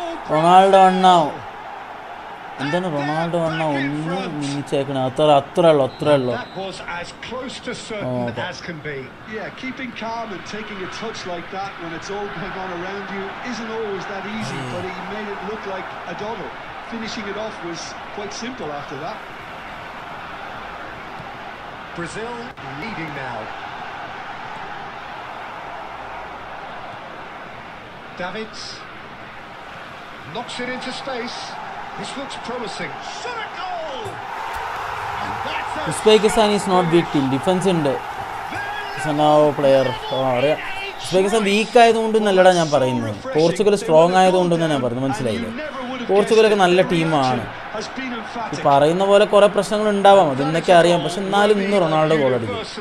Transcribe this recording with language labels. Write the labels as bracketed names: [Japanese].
[Malayalam] Ronaldo അണ്ണാ എന്താണ് Ronaldo അണ്ണാ ഒന്ന് മിന്നിച്ചേക്കണേ, അത്ര ഉള്ളു. [English] That was as close to certain as can be. Yeah, keeping calm and taking a touch like that when it's all going on around you isn't always that easy, but he made it look like a doddle. Finishing it off was quite simple after that. Brazil leading now. Davids knocks it into space. This looks promising. Shot a goal! And that's a [Malayalam] Uzbekistan is not week team, defence ഉണ്ട്. Player അറിയാം. Uzbekistan week ആയതുകൊണ്ട് നല്ലടാ ഞാൻ പറയുന്നത്, Portugal strong ആയതുകൊണ്ടെന്ന് ഞാൻ പറയുന്നത്, മനസ്സിലായില്ലേ? പോർച്ചുഗലൊക്കെ നല്ല ടീമാണ്. പറയുന്ന പോലെ കുറേ പ്രശ്നങ്ങൾ ഉണ്ടാവാം, അതെന്നൊക്കെ അറിയാം, പക്ഷെ എന്നാലും ഇന്ന് റൊണാൾഡോ ഗോൾ അടിക്കും.